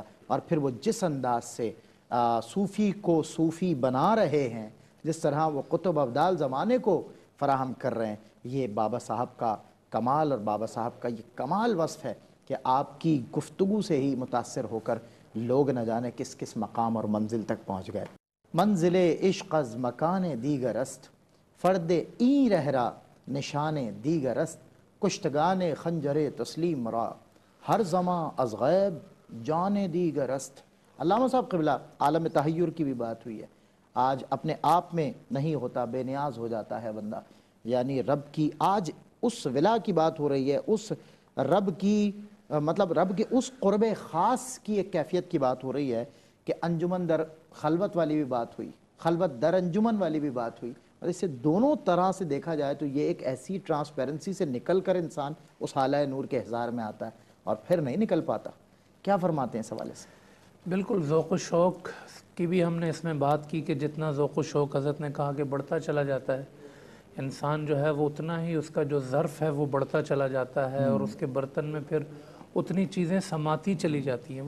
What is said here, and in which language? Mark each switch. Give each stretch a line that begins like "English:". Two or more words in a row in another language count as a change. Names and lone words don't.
Urdu: اور پھر وہ جس انداز سے صوفی کو صوفی بنا رہے ہیں، جس طرح وہ قطب ابدال زمانے کو فراہم کر رہے ہیں، یہ بابا صاحب کا کمال اور بابا صاحب کا یہ کمال وصف ہے کہ آپ کی گفتگو سے ہی متاثر ہو کر لوگ نہ جانے کس کس مقام اور منزل تک پہنچ گئے.
Persian: منزل عشق از مکان دیگر است، فرد این رہرا نشان دیگر است، کشتگان خنجر تسلیم را ہر زمان از غیب جان دیگر است.
Urdu: علامہ صاحب قبلہ عالم تحیر کی بھی بات ہوئی ہے. آج اپنے آپ میں نہیں ہوتا، بے نیاز ہو جاتا ہے بندہ، یعنی رب کی آج اس ولا کی بات ہو رہی ہے، اس رب کی مطلب رب کے اس قرب خاص کی ایک کیفیت کی بات ہو رہی ہے کہ
Persian: انجمن در خلوت
Urdu: والی بھی بات ہوئی،
Persian: خلوت در انجمن
Urdu: والی بھی بات ہوئی. اور اسے دونوں طرح سے دیکھا جائے تو یہ ایک ایسی ٹرانسپیرنسی سے نکل کر انسان اس حالہ نور کے احضار میں آتا ہے اور پھر نہیں نکل پاتا. کیا فرماتے ہیں اس حوالے سے؟ بالکل، ذوق و شوق کی بھی ہم نے اس میں بات کی کہ جتنا ذوق و شوق حضرت نے کہا کہ بڑھتا چلا جاتا ہے، انسان جو ہے وہ اتنا ہی اس کا جو ظرف ہے وہ بڑھتا چلا جاتا ہے اور اس کے برتن میں پھر اتنی چیزیں سماتی چلی جاتی ہیں.